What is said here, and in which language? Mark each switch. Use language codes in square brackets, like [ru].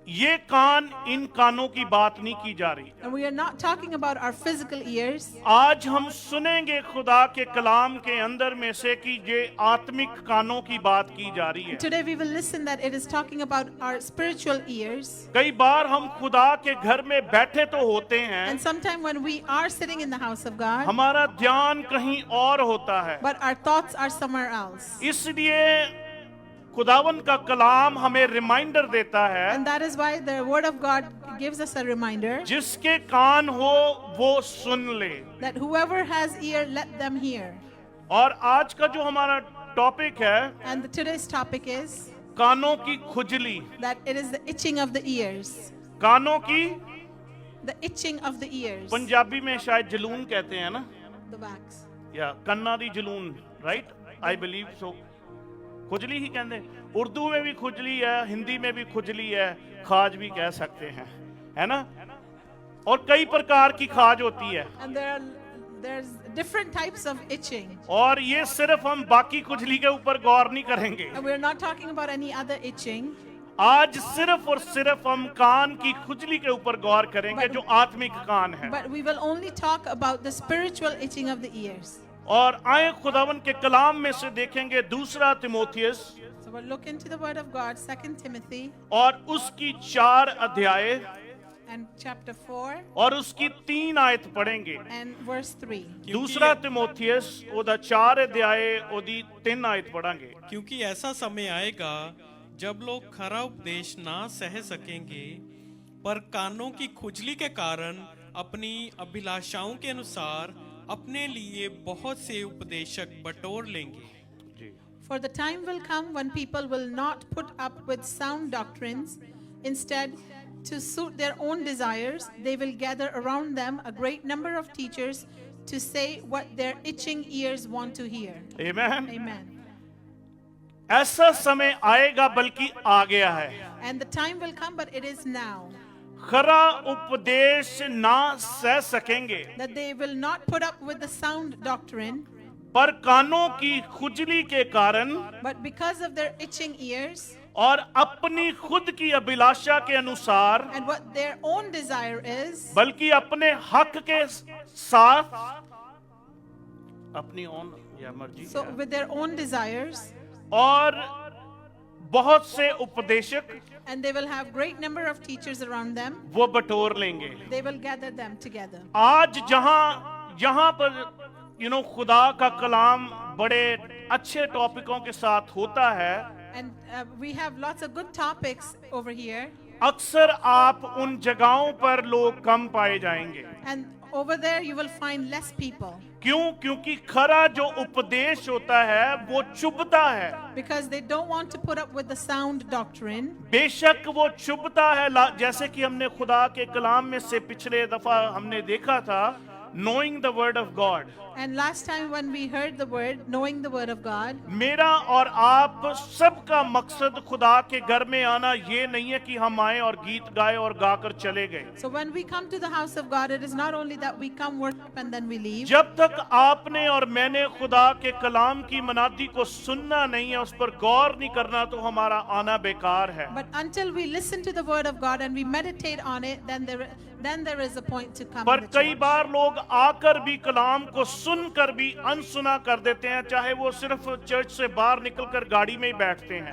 [hi] ये कान, इन कानों की बात नहीं की जा रही। [en] And we are not talking about our physical ears. [hi] आज हम सुनेंगे खुदा के कलाम के अंदर में से कि ये आत्मिक कानों की बात की जा रही है। [en] Today we will listen that it is talking about our spiritual ears. [hi] कई बार हम खुदा के घर में बैठे तो होते हैं, [en] And sometime when we are sitting in the house of God, [hi] हमारा ध्यान कहीं और होता है। [en] but our thoughts are somewhere else. [hi] इसलिए खुदावन का कलाम हमें रिमाइंडर देता है, [en] And that is why the word of God gives us a reminder [hi] जिसके कान हो वो सुन ले। [en] that whoever has ear, let them hear. [hi] और आज का जो हमारा टॉपिक है, [en] And today's topic is [hi] कानों की खुजली। [en] that it is the itching of the ears. [hi] कानों की [en] The itching of the ears. [hi] Punjabi में शायद जलून कहते हैं ना, [en] The backs. [hi] या [pa] कन्ना दी जलून, [hi] राइट? [en] I believe so. [hi] खुजली ही कहते हैं। उर्दू में भी खुजली है, हिंदी में भी खुजली है, खाज भी कह सकते हैं, है ना? और कई प्रकार की खाज होती है, [en] And there's different types of itching. [hi] और ये सिर्फ हम बाकी खुजली के ऊपर गौर नहीं करेंगे। [en] And we're not talking about any other itching. [hi] आज सिर्फ और सिर्फ हम कान की खुजली के ऊपर गौर करेंगे, जो आत्मिक कान है। [en] But we will only talk about the spiritual itching of the ears. [hi] और आए खुदावन के कलाम में से देखेंगे दूसरा Timothy [en] So we'll look into the word of God, 2 Timothy [hi] और उसकी 4 अध्याय [en] and chapter 4 [hi] और उसकी 3 आयत पढ़ेंगे। [en] and verse 3. [pa] दूसरा तिमोथियस ओदा 4 अध्याय ओदी 3 आयत पढ़ांगे। [hi] क्योंकि ऐसा समय आएगा जब लोग खरा उपदेश ना सह सकेंगे, पर कानों की खुजली के कारण अपनी अभिलाषाओं के अनुसार अपने लिए बहुत से उपदेशक बटोर लेंगे। [en] For the time will come when people will not put up with sound doctrines. Instead, to suit their own desires, they will gather around them a great number of teachers to say what their itching ears want to hear. [hi] आमीन। [en] Amen. [hi] ऐसा समय आएगा, बल्कि आ गया है। [en] And the time will come, but it is now, [hi] खरा उपदेश ना सह सकेंगे, [en] that they will not put up with the sound doctrine, [hi] पर कानों की खुजली के कारण [en] but because of their itching ears [hi] और अपनी खुद की अभिलाषा के अनुसार, [en] and what their own desire is, [hi] बल्कि अपने हक के साथ अपनी ओन या मर्जी [en] so with their own desires, [hi] और बहुत से उपदेशक [en] and they will have great number of teachers around them. [hi] वो बटोर लेंगे। [en] They will gather them together. [hi] आज जहां पर खुदा का कलाम बड़े अच्छे टॉपिकों के साथ होता है, [en] And we have lots of good topics over here. [hi] अक्सर आप उन जगहों पर लोग कम पाए जाएंगे। [en] And over there you will find less people. [hi] क्यों? क्योंकि खरा जो उपदेश होता है वो चुभता है। [en] Because they don't want to put up with the sound doctrine. [hi] बेशक वो चुभता है, जैसे कि हमने खुदा के कलाम में से पिछले दफा हमने देखा था, [en] knowing the word of God। And last time when we heard the word, knowing the word of God, [hi] मेरा और आप सबका मकसद खुदा के घर में आना ये नहीं है कि हम आए और गीत गाए और गाकर चले गए। [en] so when we come to the house of God, it is not only that we come worship and then we leave. [hi] जब तक आपने और मैंने खुदा के कलाम की मनादी को सुनना नहीं है, उस पर गौर नहीं करना, तो हमारा आना बेकार है। [en] But until we listen to the word of God and we meditate on it, then there is a point to come. in the [hi] कई [en] church. [hi] बार लोग आकर भी कलाम को सुनकर भी अनसुना कर देते हैं, चाहे वो सिर्फ चर्च से बाहर निकलकर गाड़ी में ही बैठते हैं।